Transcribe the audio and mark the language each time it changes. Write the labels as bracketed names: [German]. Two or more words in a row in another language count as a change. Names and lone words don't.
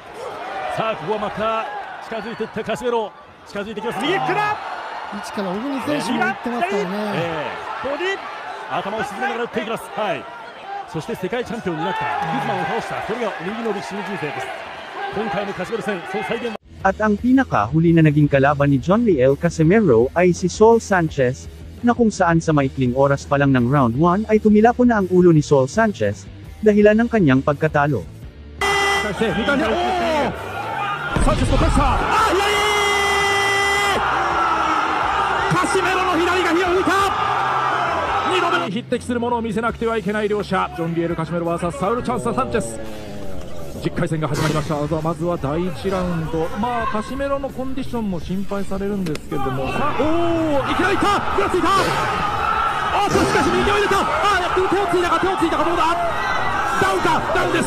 [Japanese] さあ、ここはまた近づいていったカシメロ。近づいていきます。右フックだ。位置から小栗選手も行ってますからね。ボディ頭を沈めながら打っていきます。はい。そして世界チャンピオンになったグズマンを倒した、それが右の歴史の人生です。今回のカシメロ戦、その再現は [Filipino] At ang pinakahuli na naging kalaban ni John Riel Casimero ay si Saul Sanchez, na kung saan sa maikling oras pa lang ng round 1 ay tumilapon na ang ulo ni Saul Sanchez, dahilan ng kanyang pagkatalo. [Japanese] Casimero の左が火を吹いた。2度目に匹敵するものを見せなくてはいけない両者、ジョン・リエル・カシメロ vs サウル・チャンス・サンチェス。 10回戦が始まりました。まずは第1ラウンド、カシメロのコンディションも心配されるんですけれども、さあ、いきなりいった、ぐらついた、しかし右を入れた、手をついたか、どうだ、ダウンか、ダウンです。